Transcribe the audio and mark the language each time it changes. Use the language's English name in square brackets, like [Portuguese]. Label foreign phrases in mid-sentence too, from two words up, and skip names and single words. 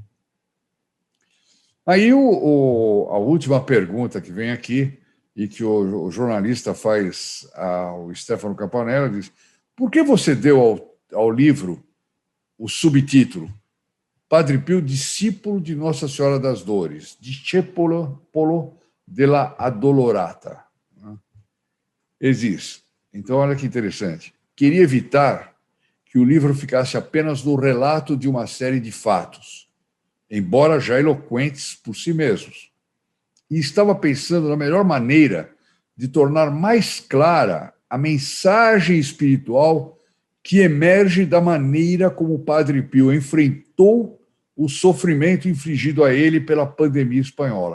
[Portuguese] Aí a última pergunta que vem aqui, e que o jornalista faz ao Stefano Campanella, diz, por que você deu ao livro o subtítulo Padre Pio, discípulo de Nossa Senhora das Dores, [Italian] discepolo della Addolorata? [Portuguese] Existe. Então, olha que interessante. Queria evitar que o livro ficasse apenas no relato de uma série de fatos, embora já eloquentes por si mesmos. E estava pensando na melhor maneira de tornar mais clara a mensagem espiritual que emerge da maneira como o Padre Pio enfrentou o sofrimento infligido a ele pela pandemia espanhola.